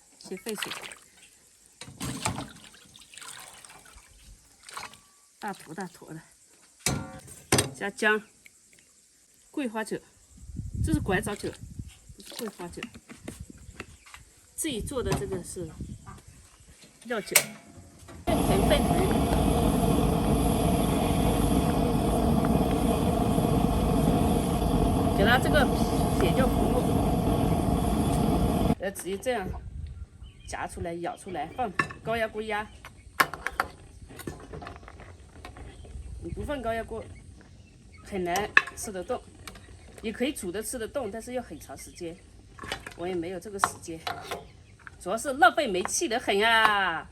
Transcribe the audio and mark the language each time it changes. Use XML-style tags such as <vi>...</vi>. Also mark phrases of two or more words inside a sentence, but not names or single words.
<zh>先沸水，大坨大坨的，加姜、桂花酒，這是拐棗酒，這是桂花酒。自己做的這個是料酒，沸騰，給它這個撇掉糊路，直接這樣夾出來、舀出來，放高壓鍋壓。你不放高壓鍋，很難吃得動。也可以煮的吃得動，但是要很長時間。我也沒有這個時間，主要是浪費煤氣的很啊。</zh>